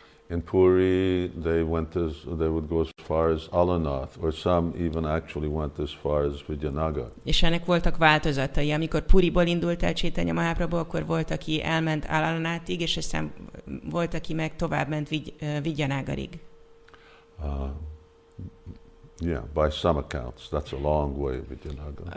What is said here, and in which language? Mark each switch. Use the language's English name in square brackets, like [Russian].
[English] In Puri, they would go as far as Alanath, or some even actually went as far as Vijayanagar. [Hungarian] És ennek voltak változatai. Amikor Puriból indult el Caitanya Mahaprabhu, akkor volt, aki elment Alanathig, és aztán volt, aki meg tovább ment Vijayanagarig. [English] Yeah, by some accounts, that's a long way, Vijayanagar.